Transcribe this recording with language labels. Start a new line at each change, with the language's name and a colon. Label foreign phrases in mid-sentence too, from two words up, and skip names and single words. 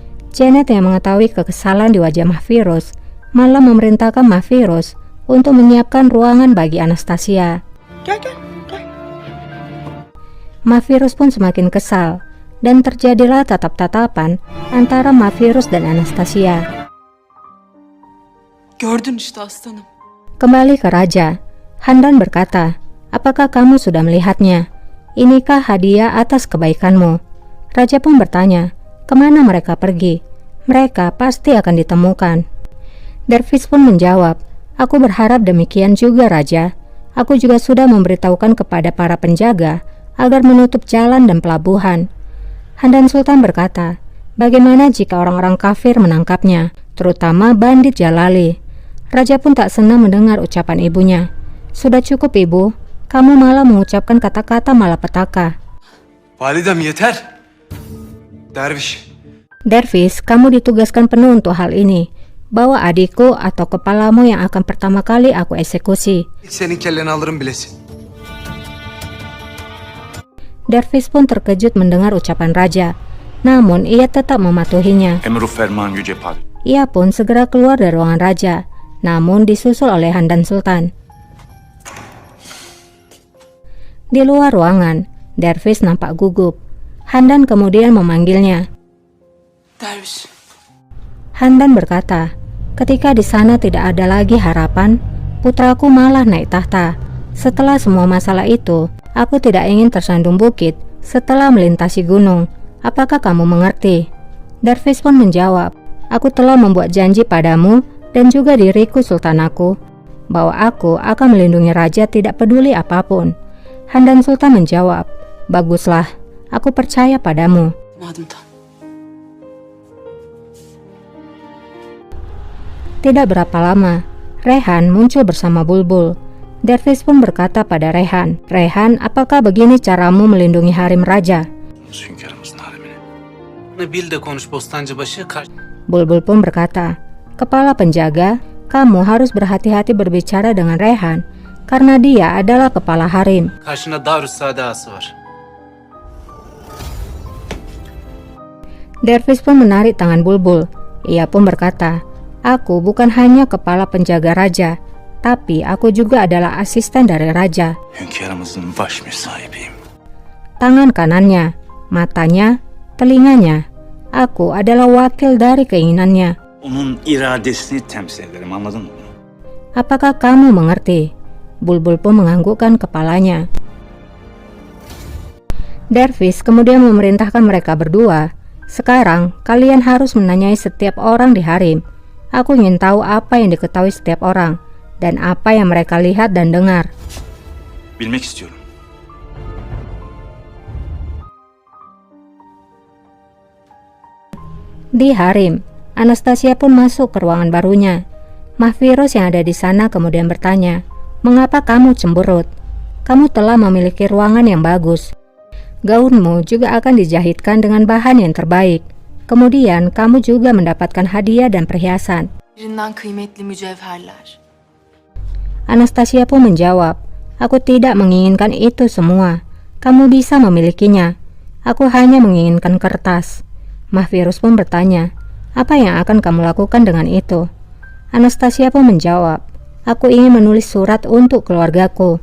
Indonesian: Janet yang mengetahui kekesalan di wajah Mahvirus malah memerintahkan Mahvirus untuk menyiapkan ruangan bagi Anastasia. Mahvirus pun semakin kesal dan terjadilah tatap-tatapan antara Mahvirus dan Anastasia.
Turkish: Gördün işte aslanım.
Indonesian: Kembali ke raja, Handan berkata, apakah kamu sudah melihatnya? Inikah hadiah atas kebaikanmu? Raja pun bertanya, kemana mereka pergi? Mereka pasti akan ditemukan. Dervis pun menjawab, aku berharap demikian juga raja. Aku juga sudah memberitahukan kepada para penjaga agar menutup jalan dan pelabuhan. Handan Sultan berkata, bagaimana jika orang-orang kafir menangkapnya, terutama bandit Jalali? Raja pun tak senang mendengar ucapan ibunya. Sudah cukup ibu, kamu malah mengucapkan kata-kata malapetaka.
Turkish: Validem yeter. Derviş.
Indonesian: Dervis, kamu ditugaskan penuh untuk hal ini. Bawa adikku atau kepalamu yang akan pertama kali aku eksekusi.
Turkish: Senin kelleni alırım bilesin.
Indonesian: Dervis pun terkejut mendengar ucapan raja. Namun ia tetap mematuhinya.
Turkish: Emru ferman yüce padişah.
Indonesian: Ia pun segera keluar dari ruangan raja, namun disusul oleh Handan Sultan. Di luar ruangan, Dervis nampak gugup. Handan kemudian memanggilnya. Derviş. Handan berkata, ketika di sana tidak ada lagi harapan, putraku malah naik tahta. Setelah semua masalah itu, aku tidak ingin tersandung bukit setelah melintasi gunung. Apakah kamu mengerti? Dervis pun menjawab, aku telah membuat janji padamu dan juga diriku sultanaku, bahwa aku akan melindungi raja tidak peduli apapun. Handan Sultan menjawab, baguslah, aku percaya padamu. Tidak berapa lama, Rehan muncul bersama Bulbul. Dervis pun berkata pada Rehan, Rehan, apakah begini caramu melindungi harem raja?
Turkish: Hünkârımızın haremine. Bil de konuş Bostancıbaşı.
Indonesian: Bulbul pun berkata, kepala penjaga, kamu harus berhati-hati berbicara dengan Rehan, karena dia adalah kepala harem.
Turkish: Karşında Darüssade ağası var.
Indonesian: Dervis pun menarik tangan Bulbul. Ia pun berkata, aku bukan hanya kepala penjaga raja, tapi aku juga adalah asisten dari raja.
Turkish: Hünkârımızın baş müsahibiyim.
Indonesian: Tangan kanannya, matanya, telinganya. Aku adalah wakil dari keinginannya.
Turkish: Onun iradesini temsil ederim, anladın mı?
Indonesian: Apakah kamu mengerti? Bulbul pun menganggukkan kepalanya. Dervis kemudian memerintahkan mereka berdua, sekarang kalian harus menanyai setiap orang di harem. Aku ingin tahu apa yang diketahui setiap orang, dan apa yang mereka lihat dan dengar.
Turkish: Bilmek istiyorum.
Indonesian: Di harem, Anastasia pun masuk ke ruangan barunya. Mahvirus yang ada di sana kemudian bertanya, mengapa kamu cemberut? Kamu telah memiliki ruangan yang bagus. Gaunmu juga akan dijahitkan dengan bahan yang terbaik. Kemudian kamu juga mendapatkan hadiah dan perhiasan.
Turkish: Birinden kıymetli mücevherler.
Indonesian: Anastasia pun menjawab, aku tidak menginginkan itu semua. Kamu bisa memilikinya. Aku hanya menginginkan kertas. Mahvirus pun bertanya, apa yang akan kamu lakukan dengan itu? Anastasia pun menjawab, aku ingin menulis surat untuk keluargaku.